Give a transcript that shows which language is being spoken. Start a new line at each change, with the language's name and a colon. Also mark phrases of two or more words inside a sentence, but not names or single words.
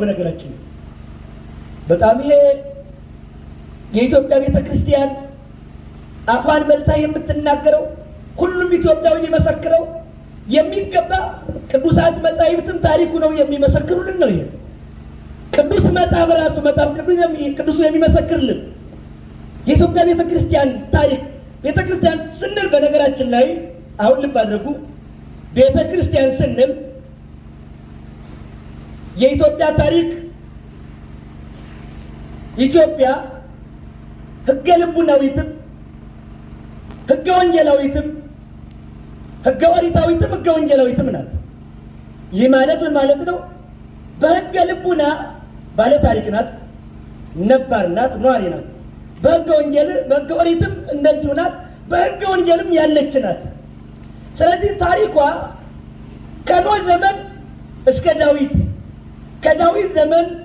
Amharic: በነገራችን ላይ በጣም ይሄ የኢትዮጵያ ቤተ ክርስቲያን አፏን መልታ የምትናገረው ሁሉም ኢትዮጵያዊ ሊመሰክረው የሚገባ ቅዱሳት መጻሕፍትም ታሪኩ ነው የሚመሰክሩልን ነው። ይሄ ቅዱስ መጽሐፍ ራሱ መጽሐፍ ቅዱሱ የሚመሰክርልን የኢትዮጵያ ቤተ ክርስቲያን ታሪክ። ቤተ ክርስቲያን ስንል በነገራችን ላይ አሁን ልብ አድርጉ። ቤተ ክርስቲያን ስንል የኢትዮጵያ ታሪክ ኢትዮጵያ ሕገ ልቡናዊትም ሕገ ወንጌላዊትም ሕገ ኦሪታዊትም ሕገ ወንጌላዊትም ናት። ይህ ማለት ምን ማለት ነው? በሕገ ልቡና ባለ ታሪክ ናት፣ ነባር ናት፣ ኗሪ ናት። በሕገ ወንጌል በሕገ ኦሪትም እንደዚሁ ናት፣ በሕገ ወንጌልም ያለች ናት። ስለዚህ ታሪኳ ከኖህ ዘመን እስከ ዳዊት፣ ከዳዊት ዘመን